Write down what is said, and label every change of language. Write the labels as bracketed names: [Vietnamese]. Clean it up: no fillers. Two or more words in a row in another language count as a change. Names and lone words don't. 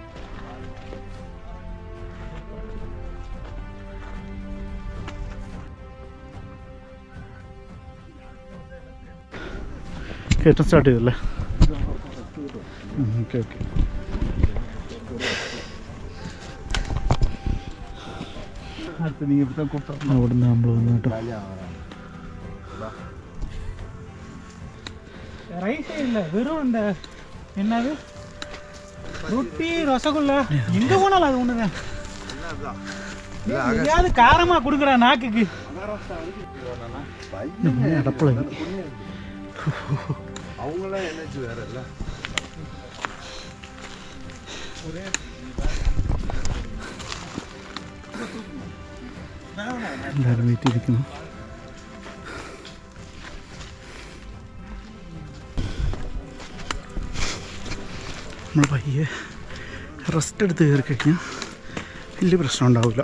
[Malayalam] കയറ്റം സ്റ്റാർട്ട് ചെയ്തല്ലേ? ഓക്കെ ഓക്കെ. അവിടെ നിന്ന് നമ്മൾ വന്നു കേട്ടോ. [Tamil] வெறும் என்னது ரொட்டி ரசகுல்லா எங்க போனாலும் அது ஒண்ணுதான். எதையாவது காரமா கொடுக்குற நாக்குக்கு. അടപ്പളകി அவங்களாம் எனர்ஜி வேற இல்ல. [Malayalam] എല്ലാവരും വെയിറ്റ് ചെയ്തിരിക്കുന്നു. നമ്മൾ പയ്യെ റെസ്റ്റ് എടുത്ത് കയറി കഴിഞ്ഞാൽ വലിയ പ്രശ്നം ഉണ്ടാവില്ല.